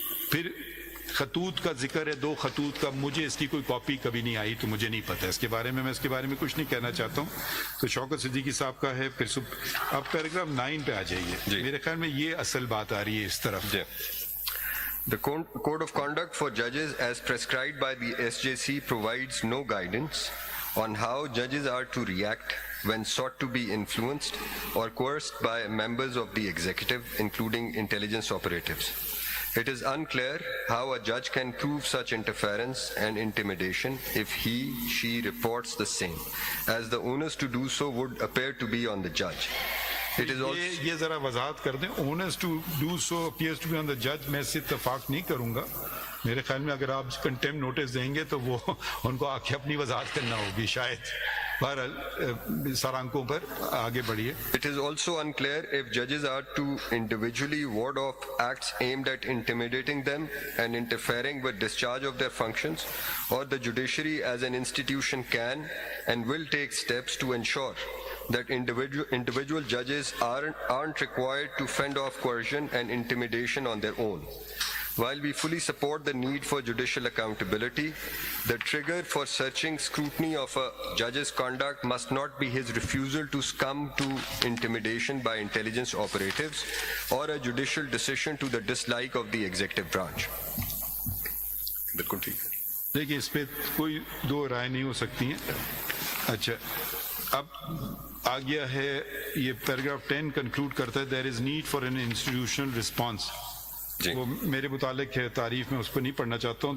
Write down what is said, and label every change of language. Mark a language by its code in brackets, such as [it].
[ur] پھر خطوط کا ذکر ہے, 2 خطوط کا. مجھے اس کی کوئی کاپی کبھی نہیں آئی تو مجھے نہیں پتہ اس کے بارے میں اس کے بارے میں کچھ نہیں کہنا چاہتا ہوں. تو شوکت صدیقی صاحب کا ہے. پھر آپ پیراگراف 9 پہ آ جائیے. میرے خیال میں یہ اصل بات آ رہی ہے اس طرف. [en] The Code of Conduct for Judges as prescribed by the SJC provides no guidance on how judges are to react when sought to be influenced or coerced by members of the executive, including intelligence operatives. It is unclear how a judge can prove such interference and intimidation if she reports the same, as the onus to do so would appear to be on the judge. It is also [ur] یہ ذرا وضاحت کر دیں. [en] onus to do so appears to be on the judge. [ur] میں اس سے اتفاق نہیں کروں گا. میرے خیال میں اگر آپ کنٹیم نوٹس دیں گے تو وہ ان کو آ کے اپنی وضاحت کرنا ہوگی شاید. بہرحال سرانکوں پر آگے بڑھیے. [en] It is also unclear if judges are to individually ward off acts aimed at intimidating them and interfering with discharge of their functions, or the judiciary as an institution can and will take steps to ensure that individual judges aren't required to fend off coercion and intimidation on their own. While we fully support the need for judicial accountability, the trigger for searching scrutiny of a judge's conduct must not be his refusal to succumb to intimidation by intelligence operatives or a judicial decision to the dislike of the executive branch. [ur] بالکل ٹھیک ہے. دیکھیے اس پہ کوئی 2 رائے نہیں ہو سکتی ہیں. اچھا اب آ گیا ہے یہ پیراگراف 10 کنکلوڈ کرتا ہے [en] There is need for an institutional response. [ur] وہ میرے متعلق ہے, تعریف میں اس کو نہیں پڑھنا چاہتا ہوں.